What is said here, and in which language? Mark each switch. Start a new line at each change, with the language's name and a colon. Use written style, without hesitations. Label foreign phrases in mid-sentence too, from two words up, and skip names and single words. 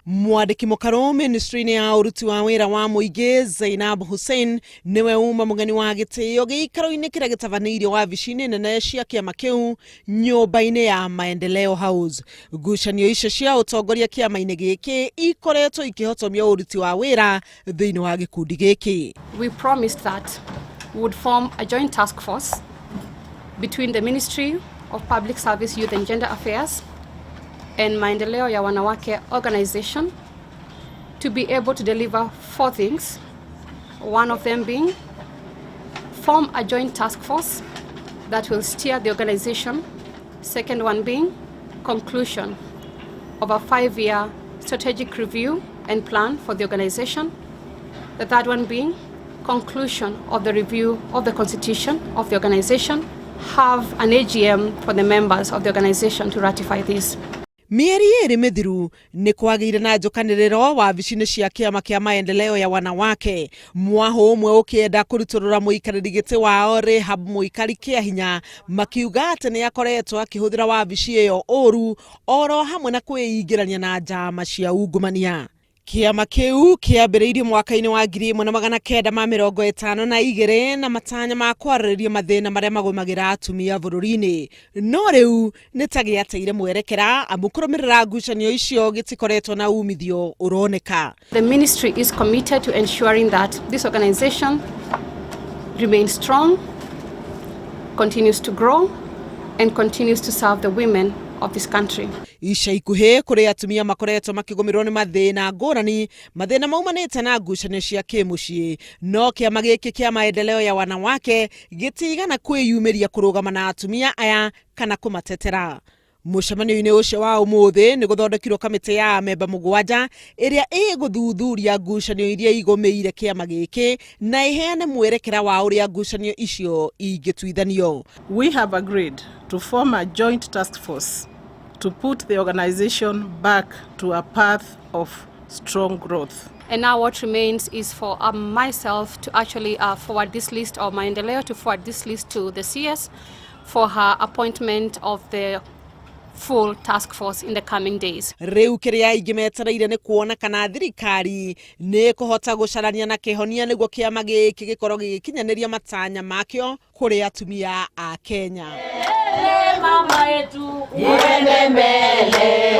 Kikuyu: Mwandiki mukaro ministry-ini ya uruti wa wira wa muingi Zainab Hussein niwe uma mugeni wa gitio giikaro-ini kiria gitavaneirio wabici-ini nene cia kiama kiu nyumba-ini ya Maendeleo House. Ngucanio icio cia utongoria kiama-ini giki ikoretwo ikihotomia uruti wa wira thiini wa gikundi giki.
English: We promised that we would form a joint task force between the Ministry of Public Service, Youth and Gender Affairs and Maendeleo ya Wanawake organization to be able to deliver 4 things. One of them being form a joint task force that will steer the organization. Second one being conclusion of a 5-year strategic review and plan for the organization. The third one being conclusion of the review of the constitution of the organization. Have an AGM for the members of the organization to ratify this.
Kikuyu: Mieri iri mithiru ni kwagiire na njukaniriro wabici-ini cia kiama kia Maendeleo ya Wanawake. Mwaho umwe ukienda kuruturura muikariri giti wao Rehab muikari kia hinya makiuga ati ni akoretwo akihuthira wabici iyo uru oro hamwe na kwiingirania na njama cia ungumania. Kiama kiu kiambiriirio mwaka-ini wa 1952 na matanya ma kwarĩrĩria mathĩna maria magomagira atumia bururi-ini. No riu ni ta giateire mwerekera amu kurumirira ngucanio icio gitikoretwo na umithio uroneka.
English: The ministry is committed to ensuring that this organization remains strong, continues to grow and continues to serve the women of this country.
Kikuyu: Ica ikuhi kuri atumia makoretwo makigomirwo ni mathina ngurani, mathina maumanite na ngucanio cia kimucii. No kiama giki kia Maendeleo ya Wanawake gitigana kwiyumiria kurugama na atumia aya kana kumatetera. Mucemanio-ini ucio wa umuthi ni guthondekirwo kamiti ya ameemba mugwanja iria iguthuthuria ngucanio iria igomeire kiama giki na iheane mwerekera wa uria ngucanio icio ingituithanio.
English: We have agreed to form a joint task force to put the organization back to a path of strong growth. And now what remains is for myself to actually forward this list, or Maendeleo to forward this list to the CS for her appointment of the full task force in the coming days.
Kikuyu: Riu kiria ingimetereire ni kuona kana thirikari ni kuhota gucarania na kihonia niguo kiama giki gikorwo gikinyaniria matanya makio kuri atumia a Kenya.
Swahili: Mama yetu, uende mbele.